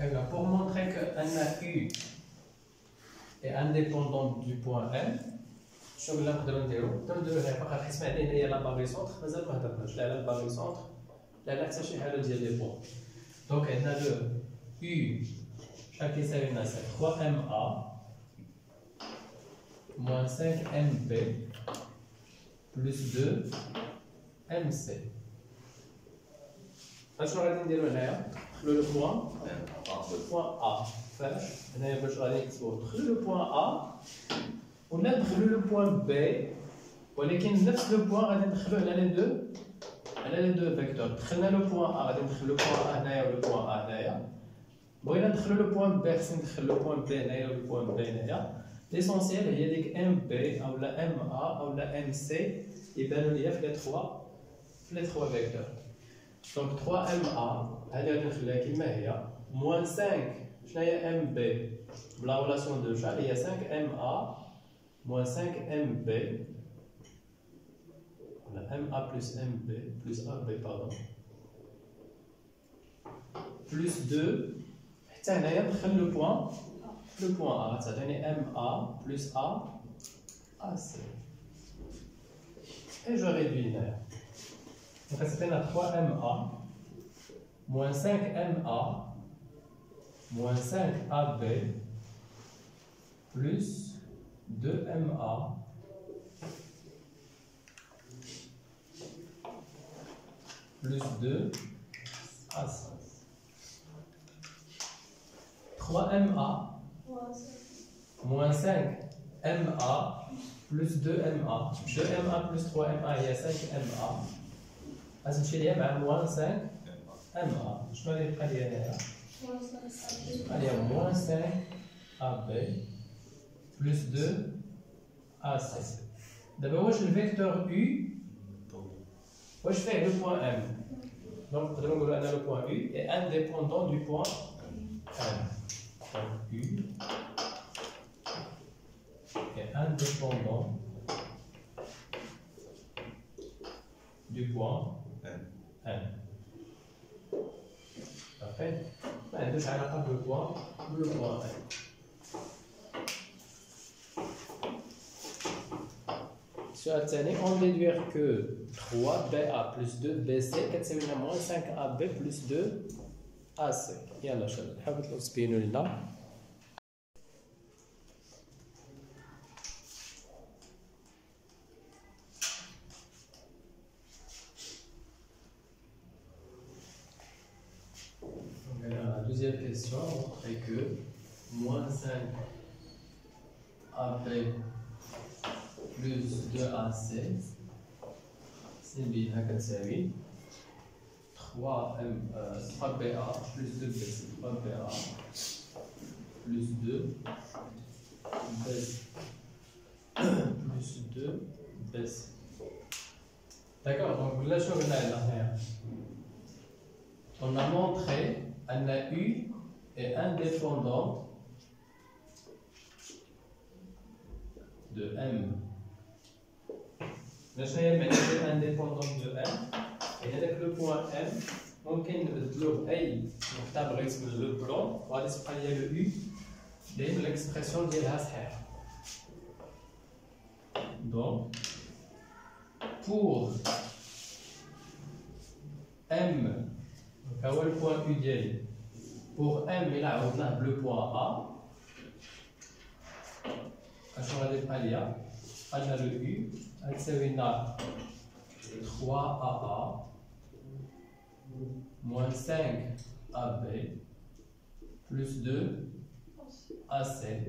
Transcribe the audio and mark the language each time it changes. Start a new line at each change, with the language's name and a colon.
French: Pour montrer que U est indépendant du point M,
Arabic: شنو اللي نقدروا نديروها فقط حيت ما عندنا هي لا باغي سونتر مازال ما هضرناش لا على الباغي سونتر لا على حتى شي حاجه ديال لي بوان. دونك عندنا لو U شحال كيساوي لنا 3MA moins 5MB plus 2MC. شنو غادي نديرو هنايا؟ ندخلو لو بوان A. فاش هنايا باش غادي نكتبو ندخلو لو بوان A ولا ندخلو لو بوان B، ولكن نفس لو بوان غادي ندخلو على لي دو فيكتور. دخلنا لو بوان A غادي ندخل لو بوان A هنايا ولو بوان A هنايا. بغينا ندخلو لو بوان B خصني ندخل لو بوان B هنايا ولو بوان B هنايا. ليسونسيال هي ديك MB اولا MA اولا MC يبانو ليا في لي 3 فيكتور. دونك 3MA هادي غادي نخليها كيما هي موان 5 شنو هي MB بلا ريلاسيون دو شحال هي 5MA moins 5MB ولا MA plus MB plus AB pardon
French: plus 2
Arabic: حتى هنايا ندخل لو بوان A تعطيني
French: MA plus AC et je réduis هنايا donc تعطينا 3MA moins 5MA moins 5AB plus 2MA plus 2 AC. 3MA moins 5MA plus 2MA. 2MA plus 3MA هي 5MA.
Arabic: غتمشي ليا مع moins 5MA. شنو اللي يبقى ليا هنايا؟ يبقى ليا moins 5AB plus 2 AC. D'abord, واش الفيكتور U واش فيه لو بوان M. دونك نقدروا نقولوا ان لو بوان U
French: est indépendant du point M. Donc U est indépendant du point M.
Arabic: Parfait. ما عندوش علاقه بالبوان M. السؤال الثاني
French: on déduire que 3BA plus 2BC
Arabic: كتساوي لنا
French: moins 5AB plus 2AC.
Arabic: يلا شباب حاولوا تبينوا لنا.
French: La deuxième question montrer que moins 5AB plus 2AC c'est bien
Arabic: كتساوي
French: 3BA plus 2BC 3BA plus 2BC plus 2BC. D'accord, donc là je regarde là. On a montré qu'un U est indépendant de M.
Arabic: باش هي المعنى
French: indépendant de M
Arabic: et هذاك لو بوان M ممكن نبدلوه بأي نقطة بغيت من لو بلون وغادي تبقى ليا لو U دايما ليكسبرسيون ديالها صحيحة. دونك pour M ها هو البوان U ديالي pour M إلا عوضناه بلو بوان A اشنو غادي يبقى ليا؟ عندنا لو U غتساوي لنا 3AA moins 5AB plus 2AC.